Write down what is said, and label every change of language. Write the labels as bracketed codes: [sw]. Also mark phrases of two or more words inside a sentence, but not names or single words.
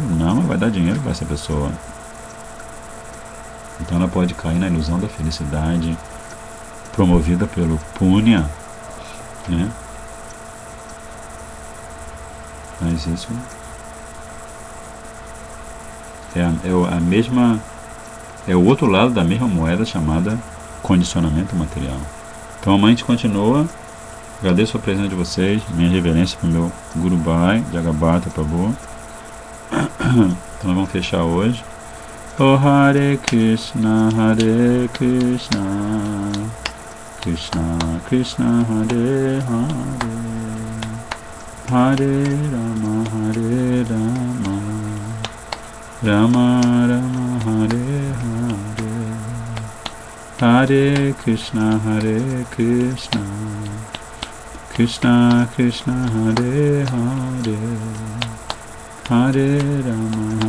[pt] Não, vai dar dinheiro para essa pessoa. Então ela pode cair na ilusão da felicidade promovida pelo Punya, Mas isso é o outro lado da mesma moeda chamada condicionamento material. Então a mente continua. Agradeço a presença de vocês, minha reverência para o meu Guru Bhai, Jagabhata Prabhu. Então nós vamos fechar hoje. Oh Hare Krishna, Krishna Krishna, Hare Hare, Hare Rama, Rama Rama Hare Hare, Hare Krishna Krishna Krishna Hare Hare, Hare Rama